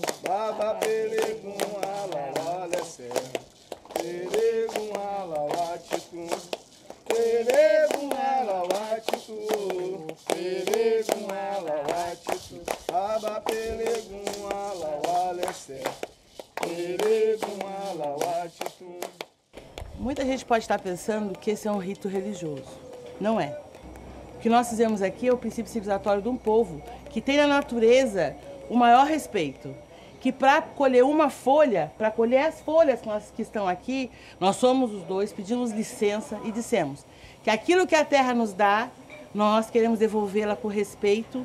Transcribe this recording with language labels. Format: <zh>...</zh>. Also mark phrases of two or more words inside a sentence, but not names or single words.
<yo>Baba pelegum alawale sé. Pelegum alawatitu. Pelegum alawatitu. Pelegum alawatitu. Baba pelegum alawale sé.</yo> <pt>Muita gente pode estar pensando que esse é um rito religioso. Não é. O que nós fizemos aqui é o princípio civilizatório de um povo que tem na natureza o maior respeito. Que para colher uma folha, para colher as folhas que estão aqui, nós somos os dois, pedimos licença e dissemos que aquilo que a terra nos dá, nós queremos devolvê-la com respeito.</pt>